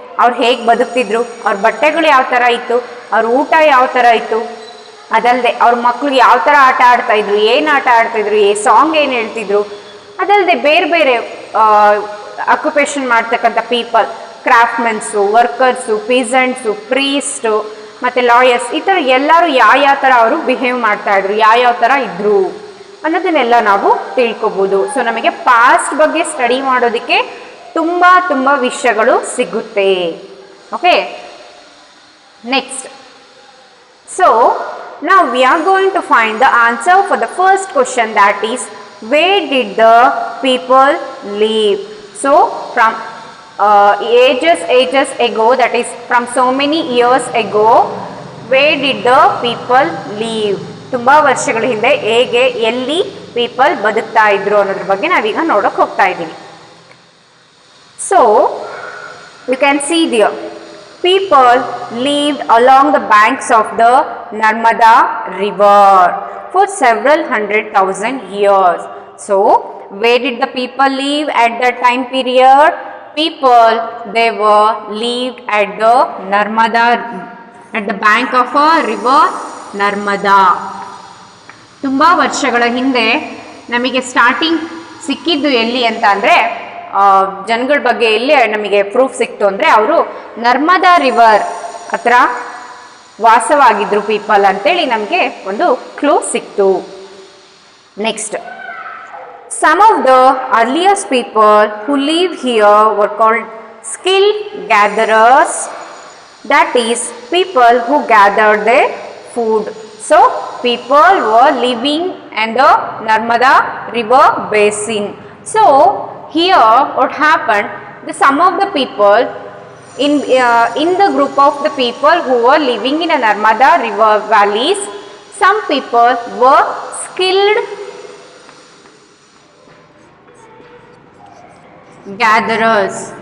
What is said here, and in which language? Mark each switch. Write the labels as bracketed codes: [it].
[kn] ಅವ್ರು ಹೇಗೆ ಬದುಕ್ತಿದ್ರು, ಅವ್ರ ಬಟ್ಟೆಗಳು ಯಾವ ಥರ ಇತ್ತು, ಅವ್ರ ಊಟ ಯಾವ ಥರ ಇತ್ತು, ಅದಲ್ಲದೆ ಅವ್ರ ಮಕ್ಳಿಗೆ ಯಾವ ಥರ ಆಟ ಆಡ್ತಾಯಿದ್ರು, ಏನು ಆಟ ಆಡ್ತಾಯಿದ್ರು, ಸಾಂಗ್ ಏನು ಹೇಳ್ತಿದ್ರು, ಅದಲ್ಲದೆ ಬೇರೆ ಬೇರೆ ಅಕ್ಯುಪೇಷನ್ ಮಾಡ್ತಕ್ಕಂಥ ಪೀಪಲ್, ಕ್ರಾಫ್ಟ್ಮೆನ್ಸು, ವರ್ಕರ್ಸು, ಪೀಸೆಂಟ್ಸು, ಪ್ರೀಸ್ಟು ಮತ್ತು ಲಾಯರ್ಸ್, ಈ ಥರ ಎಲ್ಲರೂ ಯಾವ ಥರ ಅವರು ಬಿಹೇವ್ ಮಾಡ್ತಾಯಿದ್ರು, ಯಾವ ಥರ ಇದ್ದರು ಅನ್ನೋದನ್ನೆಲ್ಲ ನಾವು ತಿಳ್ಕೊಬೋದು. ಸೊ ನಮಗೆ ಪಾಸ್ಟ್ ಬಗ್ಗೆ ಸ್ಟಡಿ ಮಾಡೋದಕ್ಕೆ ತುಂಬ ತುಂಬ ವಿಷಯಗಳು ಸಿಗುತ್ತೆ. [en] Okay, next. So now we are going to find the answer for the first question, that is where did the people live. So from ages ago, that is from so many years ago, where did the people live. [kn] ತುಂಬ ವರ್ಷಗಳ ಹಿಂದೆ ಹೇಗೆ ಎಲ್ಲಿ people ಬದುಕ್ತಾ ಇದ್ರು ಅನ್ನೋದ್ರ ಬಗ್ಗೆ ನಾವೀಗ ನೋಡೋಕೆ ಹೋಗ್ತಾ ಇದ್ದೀವಿ. [en] So you can see there, people lived along the banks of the Narmada river for several 100,000 years. So where did the people live at that time period? People, they were lived at the Narmada, at the bank of a river Narmada. [kn] ತುಂಬ ವರ್ಷಗಳ ಹಿಂದೆ ನಮಗೆ starting ಸಿಕ್ಕಿದ್ದು ಎಲ್ಲಿ ಅಂತ ಅಂದರೆ, ಜನಗಳ ಬಗ್ಗೆ ಎಲ್ಲಿ ನಮಗೆ ಪ್ರೂಫ್ ಸಿಕ್ತು ಅಂದರೆ, ಅವರು ನರ್ಮದಾ ರಿವರ್ ಹತ್ರ ವಾಸವಾಗಿದ್ರು ಪೀಪಲ್ ಅಂತೇಳಿ ನಮಗೆ ಒಂದು ಕ್ಲೂ ಸಿಕ್ತು. [en] Next, some of the earliest people who live here were called skill gatherers, that is people who gathered their food. So people were living in the Narmada river basin. So here what happened, some of the people in the group of the people who were living in a Narmada river valleys, some people were skilled gatherers.